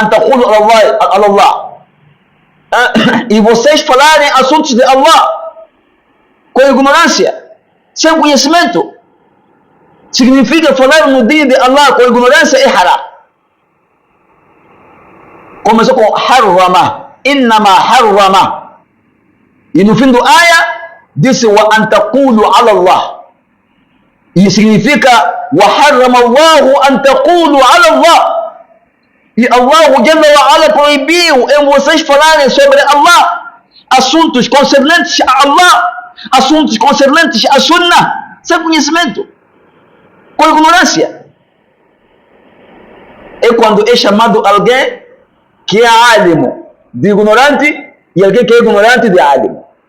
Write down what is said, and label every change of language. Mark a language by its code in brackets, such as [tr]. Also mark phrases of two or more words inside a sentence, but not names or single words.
[pt] E vocês falarem assuntos de Allah com ignorância, sem conhecimento, significa falar no dia de Allah com ignorância é haram. Começou com [ar] حرم، إنما حرم, [pt] e no fim do ayah disse [ar] وأن تقولوا على الله, [pt] e significa [ar] وحرم الله أن تقولوا على الله, [pt] e Allah [ar] جل وعلا [pt] proibiu em vocês falarem sobre Allah assuntos concernentes a Allah, assuntos concernentes a Sunnah, sem conhecimento, com ignorância. É quando é chamado alguém que é álimo de ignorante e alguém que é ignorante de álimo.